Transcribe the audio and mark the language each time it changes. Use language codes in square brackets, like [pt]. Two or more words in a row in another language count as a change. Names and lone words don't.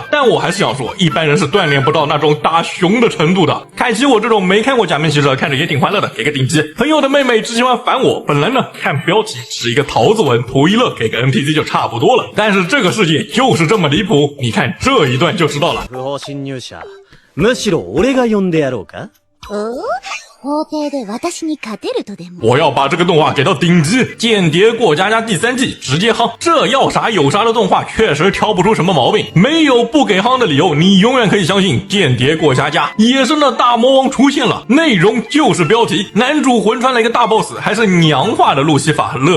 [zh] 但我还是想说，一般人是锻炼不到那种打熊的程度的。凯奇我这种没看过假面骑士，看着也挺欢乐的，给个顶级。朋友的妹妹只喜欢烦我，本来呢看标题是一个桃子文，图一乐，给个 NPC 就差不多了。但是这个世界就是这么离谱，你看这一段就知道了。 [ja] 不法侵入者、むしろ俺が呼んでやろうか。法廷で私に勝てるとでも。 [zh] 我要把这个动画给到顶级，间谍过家家第3季直接夯，这要啥有啥的动画确实挑不出什么毛病，没有不给夯的理由，你永远可以相信间谍过家家。野生的大魔王出现了，内容就是标题，男主魂穿了一个大 boss， 还是娘化的路西法乐。